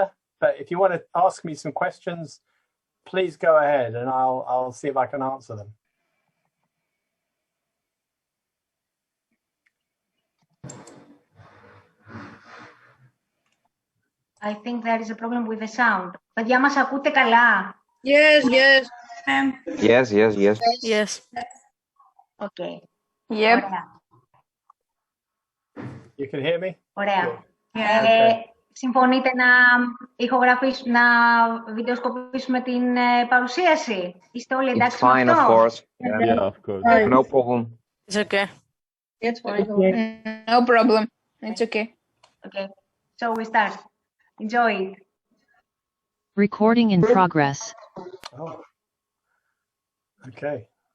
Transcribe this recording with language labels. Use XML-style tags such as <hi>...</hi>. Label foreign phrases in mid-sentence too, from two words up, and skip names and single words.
<en>But if you want to ask me some questions, please go ahead, and I'll see if I can answer them. I think there is a problem with the sound.</en> <el>Παιδιά, μας ακούτε καλά?</el> <en>Yes. Yes. Okay. Yep.</en> <el>Ωραία.</el> <en>You can hear me?</en> <el>Ωραία.</el> <en>Okay.</en> <el>Συμφωνείτε να βιντεοσκοπήσουμε την παρουσίαση? Είστε όλοι εντάξει με αυτό?</el> <en>It's fine, of course. Yeah, of course. No problem. It's okay. It's fine. No problem. It's okay. Okay. So we start. Enjoy it. Recording in progress. Oh. Okay.</en>